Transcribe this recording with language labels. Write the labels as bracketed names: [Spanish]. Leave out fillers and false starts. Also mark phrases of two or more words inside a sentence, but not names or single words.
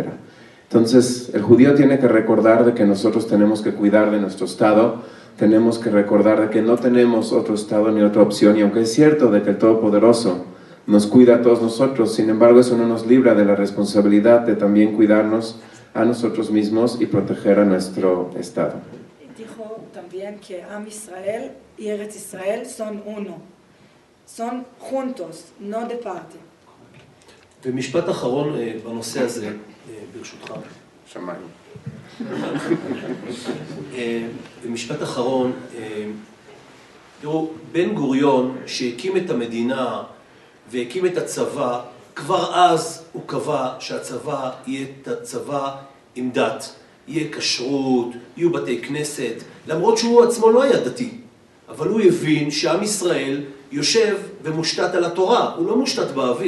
[Spanish] Entonces, el judío tiene que recordar de que nosotros tenemos que cuidar de nuestro Estado, tenemos que recordar de que no tenemos otro Estado ni otra opción, y aunque es cierto de que el Todopoderoso nos cuida a todos nosotros, sin embargo eso no nos libra de la responsabilidad de también cuidarnos a nosotros mismos y proteger a nuestro Estado. Dijo también que Am Israel y Eretz Israel son uno, son juntos, no de parte. [Hebrew] ומשפט אחרון בנושא הזה, ברשותך. שמיים. ומשפט אחרון, תראו, בן גוריון שהקים את המדינה והקים את הצבא, כבר אז הוא קבע שהצבא יהיה צבא עם דת, יהיה כשרות, יהיו בתי כנסת, למרות שהוא עצמו לא היה דתי, אבל הוא הבין שעם ישראל יושב ומושתת על התורה, הוא לא מושתת באוויר.